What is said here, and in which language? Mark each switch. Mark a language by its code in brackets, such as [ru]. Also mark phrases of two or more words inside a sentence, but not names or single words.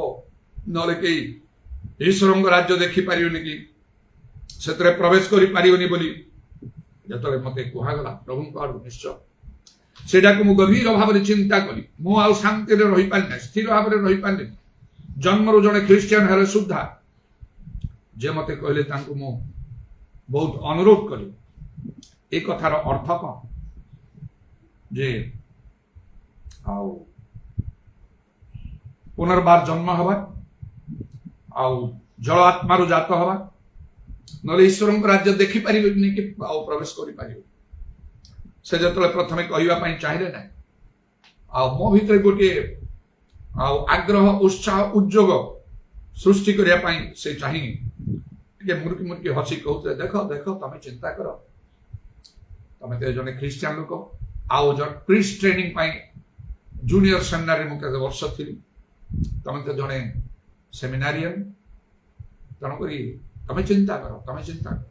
[or] ନହେଲେ କେହି ଈଶ୍ୱରଙ୍କ ରାଜ୍ୟ ଦେଖିପାରିବନି କି ସେଥିରେ ପ୍ରବେଶ କରିପାରିବନି ବୋଲି ଯେତେବେଳେ ମତେ କୁହାଗଲା ପ୍ରଭୁଙ୍କ ଆଡୁ ନିଶ୍ଚୟ ସେଇଟାକୁ ମୁଁ ଗଭୀର ଭାବରେ ଚିନ୍ତା କଲି। ମୁଁ ଆଉ ଶାନ୍ତିରେ ରହିପାରିଲି ନାହିଁ, ସ୍ଥିର ଭାବରେ ରହିପାରିଲିନି। ଜନ୍ମରୁ ଜଣେ ଖ୍ରୀଷ୍ଟିଆନ ହେଲେ ସୁଦ୍ଧା ଯେ ମତେ କହିଲେ ତାଙ୍କୁ ମୁଁ ବହୁତ ଅନୁରୋଧ କଲି ଏଇ କଥାର ଅର୍ଥ କମ ଯେ ଆଉ ପୁନର୍ବାର ଜନ୍ମ ହବା ଆଉ ଜଳ ଆତ୍ମାରୁ ଜାତ ହବା, ନହେଲେ ଈଶ୍ୱରଙ୍କ ରାଜ୍ୟ ଦେଖିପାରିବେନି କି ଆଉ ପ୍ରବେଶ କରିପାରିବେ। ସେ ଯେତେବେଳେ ପ୍ରଥମେ କହିବା ପାଇଁ ଚାହିଁଲେ ନାହିଁ ଆଉ ମୋ ଭିତରେ ଗୋଟିଏ ଆଉ ଆଗ୍ରହ ଉତ୍ସାହ ଉଦ୍ଯୋଗ ସୃଷ୍ଟି କରିବା ପାଇଁ ସେ ଚାହିଁ ଟିକେ ମୁରୁକି ମୁରୁକି ହସି କହୁଥିଲେ ଦେଖ ଦେଖ ତମେ ଚିନ୍ତା କର, ତମେ ତ ଜଣେ ଖ୍ରୀଷ୍ଟିଆନ ଲୋକ ଆଉ ଜଣେ [en] priest training [or] ପାଇଁ [en] junior seminary [or] ମୁଁ କେତେ ବର୍ଷ ଥିଲି, ତମେ ତ ଜଣେ ସେମିନାରିଆନ, ତେଣୁକରି ତମେ ଚିନ୍ତା କର ତମେ ଚିନ୍ତା କର।